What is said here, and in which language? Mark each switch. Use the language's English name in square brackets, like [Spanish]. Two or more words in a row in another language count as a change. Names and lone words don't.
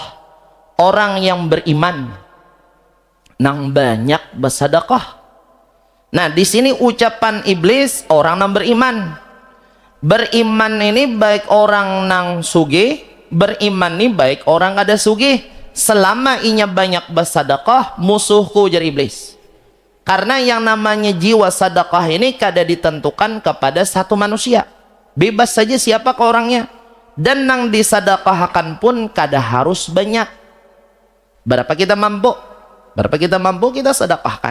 [Banjar] Orang yang beriman nang banyak bersedekah. Nah, di sini ucapan iblis orang yang beriman. Beriman ini baik orang nang sugih, beriman nih baik orang kada sugih, selama inya banyak bersedekah, musuhku ujar iblis. Karena yang namanya jiwa sedekah ini kada ditentukan kepada satu manusia, bebas saja siapa ke orangnya, dan nang disedekahkan pun kada harus banyak. Berapa kita mampu kita sedekahkan.